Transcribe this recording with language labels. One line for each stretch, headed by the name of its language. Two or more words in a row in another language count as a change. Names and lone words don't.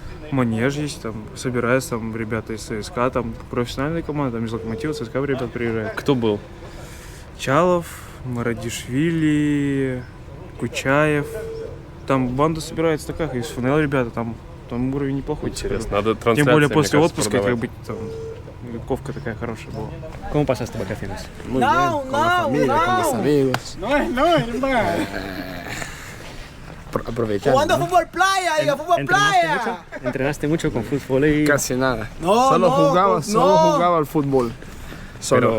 Russian: Манеж есть, там собираются там ребята из ЦСКА, там профессиональная команда, там из Локомотива, ЦСКА ребят приезжают. Кто был? Чалов, Марадишвили, Кучаев. Там банда собирается такая, из ФНЛ ребята, там уровень неплохой. Интересно, надо Тем трансляции, более мне после кажется, отпуска, как продавать. бы там ковка такая хорошая была.
Spanish: ¿Cómo pasaste vacaciones? Muy bien, con la familia, con los amigos. Aprovechando. Jugando ¿no? fútbol playa, diga fútbol playa. ¿Entrenaste mucho con fútbol y...? Casi nada. No, solo no, solo no. jugaba al fútbol. Solo.